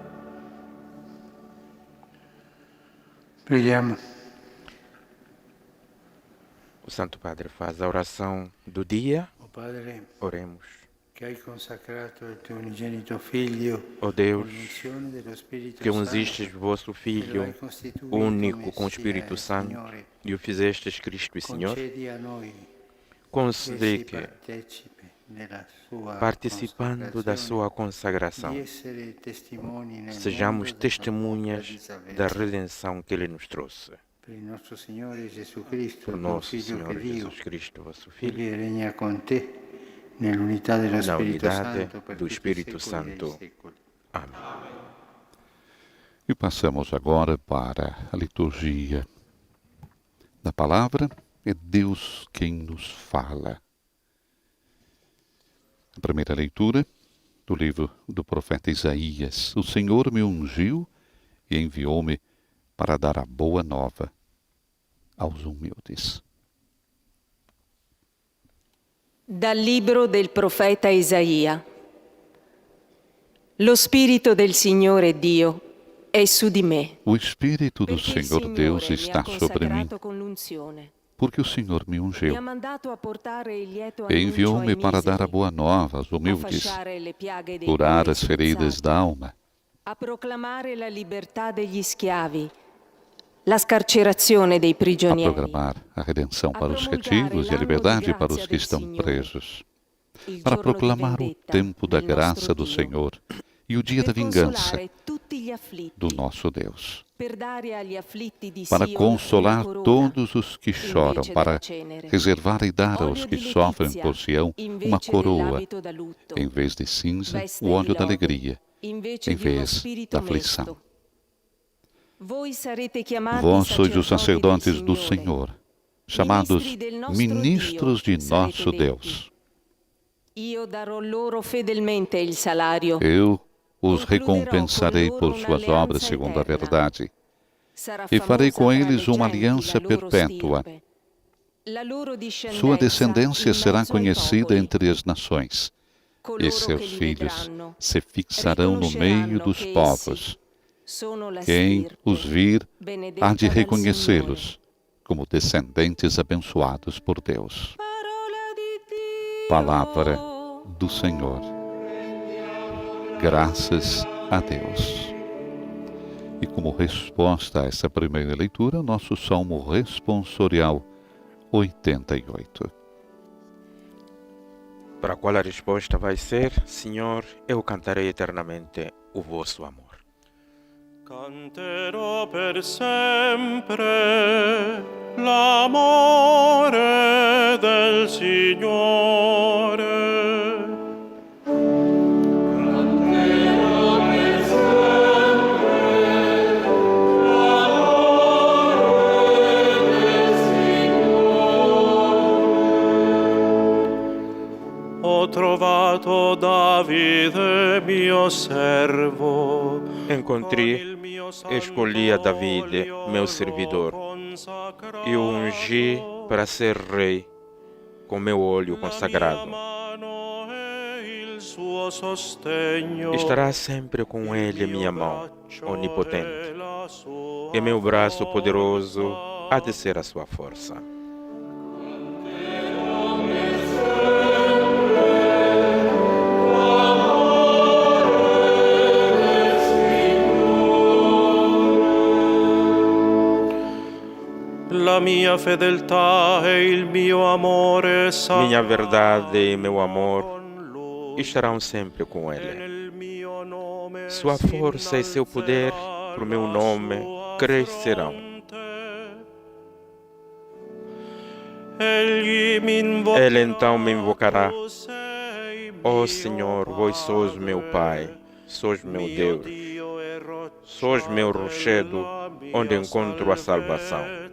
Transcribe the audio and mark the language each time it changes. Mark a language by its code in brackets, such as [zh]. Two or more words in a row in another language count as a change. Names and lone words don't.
[it] Preghiamo. [pt] O Santo Padre faz a oração do dia. [it] O Padre, [pt] Oremos. [it] che hai consacrato il tuo unigenito Figlio [pt] Ó Deus, [it] con l'unzione dello Spirito [pt] que ungistes [it] Santo, [pt] vosso [it] e lo [pt] Filho [it] hai costituito [pt] único com o [it] Messia [pt] Espírito [it] e [pt] Santo [it] Signore, [pt] e o fizestes Cristo e Senhor, [it] concedi a noi [pt] concedei [it] che si [pt] que, [it] partecipe nella sua [pt] participando da sua [it] consacrazione, [pt] consagração, [it] di essere testimoni nel [pt] sejamos [it] mondo della [pt] testemunhas [it] bocca di [pt] da [it] salvezza. [pt] redenção que Ele nos trouxe. [it] Per il nostro Signore Gesù Cristo, [pt] Por [it] il tuo [pt] nosso [it] Figlio che [pt] Senhor [it] Dio, [pt] Jesus Cristo, vosso [it] vive [pt] Filho, [it] e regna con te nell'unità dello [pt] na [it] Spirito [pt] unidade [it] Santo per [pt] do [it] tutti i [pt] Espírito [it] secoli dei [pt] Santo. [it] secoli. [pt] Amém. E passamos agora para a liturgia da palavra. É Deus quem nos fala. A primeira leitura do livro do profeta Isaías. O Senhor me ungiu e enviou-me para dar a boa nova aos humildes. [it] Dal libro del profeta Isaia. Lo Spirito del Signore Dio è su di me, [pt] O Espírito do [it] perché il [pt] Senhor Deus [it] Signore mi [pt] está [it] ha [pt] sobre mim, [it] consacrato con l'unzione. [pt] porque o Senhor me [it] Mi [pt] ungiu [it] ha mandato a portare il lieto [pt] e [it] annuncio [pt] enviou-me [it] ai [pt] para dar a [it] miseri, [pt] boa nova aos [it] a [pt] humildes, [it] fasciare le piaghe dei [pt] curar [it] cuori [pt] as feridas [it] spezzati, [pt] da alma, [it] a proclamare la libertà degli schiavi, la scarcerazione dei [pt] a [it] prigionieri, [pt] programar a redenção para os [it] promulgare [pt] cativos e a [it] l'anno di [pt] liberdade para [it] grazia [pt] os que [it] del [pt] estão [it] Signore, [pt] presos, [it] il [pt] para [it] giorno di [pt] proclamar o [it] vendetta [pt] tempo da [it] del nostro [pt] graça do [it] Dio, [pt] Senhor e o dia da [it] per [pt] vingança [it] consolare tutti gli afflitti, [pt] do nosso Deus, [it] per dare agli afflitti di [pt] para [it] Sion [pt] consolar [it] una corona, [pt] todos os que choram, [it] invece [pt] para [it] della cenere, [pt] reservar e dar aos [it] olio [pt] que [it] di [pt] sofrem [it] letizia, [pt] por Sião uma [it] invece [pt] coroa, [it] dell'abito da lutto, [pt] em vez de cinza, [it] veste [pt] o [it] di [pt] óleo da [it] lode, [pt] alegria, [it] invece [pt] em [it] di uno [pt] vez [it] spirito [pt] da aflição. [it] mesto. Voi sarete chiamati [pt] Vós sois os [it] sacerdoti [pt] sacerdotes do [it] del [pt] Senhor, [it] Signore, [pt] chamados [it] ministri del nostro [pt] ministros [it] Dio [pt] de [it] sarete [pt] nosso [it] detti. [pt] Deus. [it] Io darò loro fedelmente il salario. [pt] Eu os [it] Concluderò [pt] recompensarei [it] con [pt] por [it] loro [pt] suas obras [it] un'alleanza [pt] segundo a [it] eterna. [pt] verdade, [it] Sarà [pt] e farei [it] famosa [pt] com [it] tra [pt] eles [it] le [pt] uma [it] genti [pt] aliança [it] la loro [pt] perpétua. [it] stirpe. La loro [pt] Sua descendência [it] in [pt] será [it] mezzo ai [pt] conhecida [it] popoli. [pt] entre as nações, e [it] Coloro [pt] seus [it] che li [pt] filhos [it] vedranno [pt] se fixarão no meio [it] riconosceranno [pt] dos [it] che [pt] povos. [it] sono la [pt] Quem [it] stirpe [pt] os vir [it] benedetta [pt] há de [it] dal [pt] reconhecê-los como descendentes abençoados por Deus. [it] Signore. Parola di Dio. [pt] Palavra do Senhor. Graças a Deus. E como resposta a essa primeira leitura, nosso Salmo responsorial 88. Para qual a resposta vai ser: Senhor, eu cantarei eternamente o vosso amor. [it] Canterò per sempre l'amore del Signore. Ho trovato Davide mio servo. [pt] Encontrei e escolhi a Davide, meu servidor, e o ungi para ser rei com meu óleo consagrado. Estará sempre com ele minha mão onipotente, e meu braço poderoso há de ser a sua força. [it] La mia fedeltà e il mio amore [pt] Minha verdade e meu amor estarão sempre com ele. Sua força e seu poder por meu nome crescerão. Ele então me invocará: ó Senhor, vós sois meu Pai, sois meu Deus, sois meu rochedo, onde encontro a salvação.